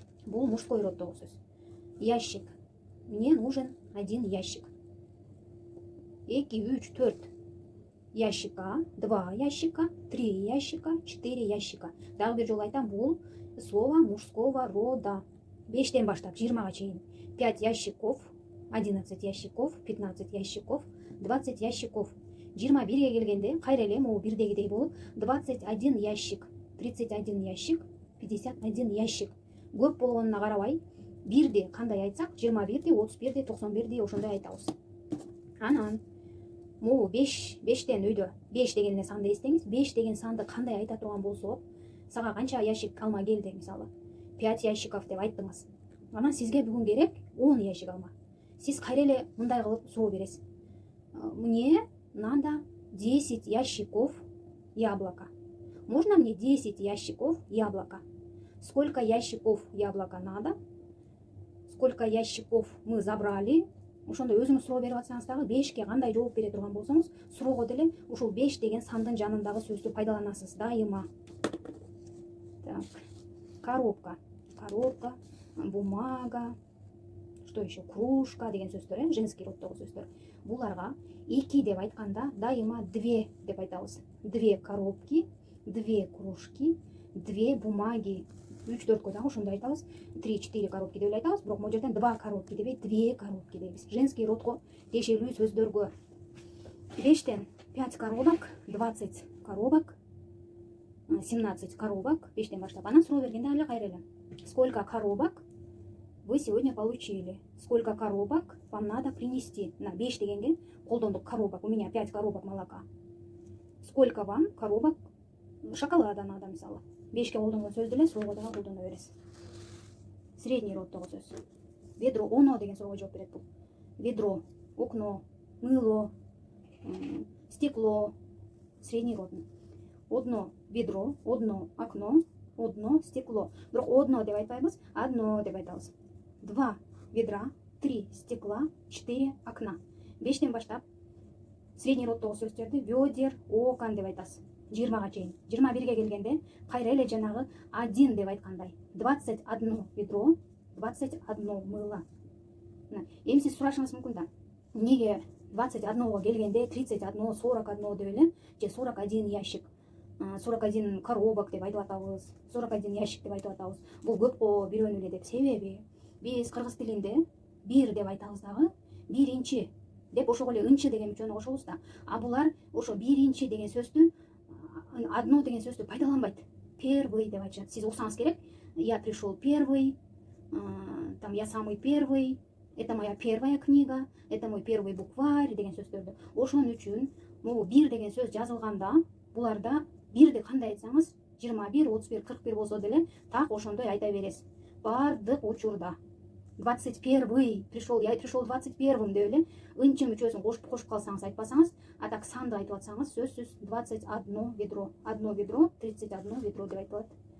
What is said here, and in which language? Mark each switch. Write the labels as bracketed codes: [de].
[ky] Бул мужской роддогу сөз. [ru] Ящик. Мне нужен один ящик. 2, 3, 4 ящика, 2 ящика, 3 ящика, 4 ящика. [ky] Дагы бир жолу айтам, бул [ru] слово мужского рода. [ky] 5тен баштап 20га чейин. [ru] 5 ящиков, 11 ящиков, 15 ящиков, 20 ящиков. [ky] 21ге келгенде кайра эле могу бирдегидей болуп [ru] 21 ящик, 31 ящик, 51 ящик. [ky] Көп болгонуна карабай, бирди кандай айтсак, 21ди, 31ди, 91ди ошондой айтабыз. Анан могу 5тен өйдө 5 деген санды эстеңиз. 5 деген санды кандай айта турган болсок, сага канча ящик алма келди, мисалы [ru] 5 ящиков [ky] деп айттыңыз. Анан сизге бүгүн керек 10 ящик алма. Сиз кайра эле мындай кылып суроо бересиз. [ru] Мне надо 10 ящиков яблока. Можно мне 10 ящиков яблока? Сколько ящиков яблока надо? Сколько ящиков мы забрали? [ky] Ошондой өзүңүз суроо берип атсаңыз дагы 5ке кандай жооп бере турган болсоңуз, суроого деле ушул 5 деген сандын жанындагы сөздү пайдаланасыз дайыма. Так. Коробка. [ru] Коробка, бумага, что еще? [ky] Кружка деген сөздөр, женский роддогу сөздөр. Буларга 2 деп айтканда дайыма 2 деп айтабыз. [ru] 2 коробки, 2 кружки, 2 бумаги. [ky] 3-4кө дагы ошондой айтабыз. 3-4 коробки деп айтабыз, бирок могу жерден 2 коробки дебей, 2 коробки дейбиз. Женский родго тиешелүү сөздөргө 5тен 5 коробок, 20 коробок, 17 коробок, 5тен баштап. Анан суроо бергенде эле кайра эле. [ru] Сколько коробок вы сегодня получили? Сколько коробок вам надо принести? [ky] На 5 дегенге колдондук [ru] коробок. У меня 5 коробок молока. Сколько вам коробок шоколада надо, мисалы. [ky] 5ке колдонгон сөздү эле суроого дагы колдоно бересиз. Средний роддогу сөз. Ведро, оно деген суроого жооп берет бул. [ru] Ведро, окно, мыло, стекло. Средний родный. Одно ведро, одно окно, одно стекло. [ky] Бирок одно деп айтпайбыз, одно деп айтабыз. [ru] 2 ведра, 3 стекла, 4 окна. [ky] 5тен баштап средний роддогу сөздөрдү ведер, окон деп айтасыз. 20га чейин. 21ге келгенде кайра эле жанагы 1 деп айткандай. [ru] 21 ведро, 21 мыло. [ky] Эми сиз сурашыңыз мүмкүн да. Эмнеге 21го келгенде 31, 41 деп эле, же 41 ящик, 41 коробок деп айтып атабыз, 41 ящик деп айтып атабыз. Бул көпкө бирөөнү эле деп. Себеби биз кыргыз тилинде 1 деп айтабыз дагы, биринчи деп ошого эле ынчы деген мүчөнү кошобуз да. А булар ошо биринчи деген сөздү, одно деген сөздү пайдаланбайт. Первый деп айтышат. Сиз уксаңыз керек. [ru] Я пришел первый, там я самый первый, это моя первая книга, это мой первый букварь [ky] деген сөздөрдү. Ошон үчүн могу 1 деген сөз жазылганда, буларда 1ди кандай айтсаңыз, 21, 31, 41 болсо деле так ошондой айта бересиз. Бардык учурда [ru] 21 пришел, я пришел 21 [ky] деп эле ынчы мүчөсүн кошуп калсаңыз, айтпасаңыз, а так санды айтып атсаңыз, сөзсүз 21 ведро, 1 ведро, 31 ведро деп айтылат.